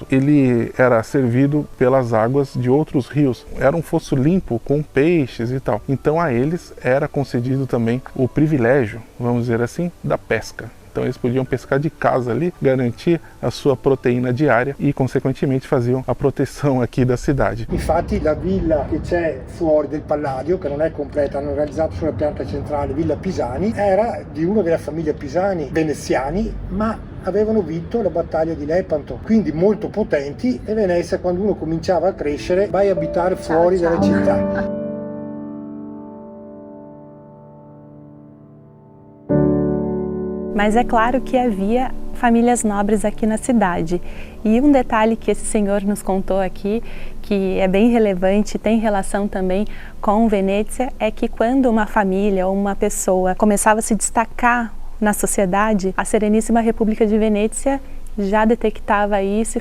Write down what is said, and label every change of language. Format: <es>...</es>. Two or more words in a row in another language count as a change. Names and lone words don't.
<pt>Ele era servido pelas águas de outros rios. Era um fosso limpo com peixes e tal. Então a eles era concedido também o privilégio, vamos dizer assim, da pesca. Então eles podiam pescar de casa ali, garantir a sua proteína diária e, consequentemente, faziam a proteção aqui da cidade.</pt> <it>Infatti la villa che c'è fuori del Palladio, che non è completa, hanno realizzato sulla pianta centrale Villa Pisani, era di una della famiglia Pisani veneziani, ma avevano vinto la battaglia di Lepanto, quindi molto potenti, e Venezia, quando uno cominciava a crescere, vai a abitare fuori dalla città.</it> <pt>Mas é claro que havia famílias nobres aqui na cidade. E um detalhe que esse senhor nos contou aqui, que é bem relevante e tem relação também com Venezia, é que quando uma família ou uma pessoa começava a se destacar na sociedade, a Sereníssima República de Venezia já detectava isso.</pt>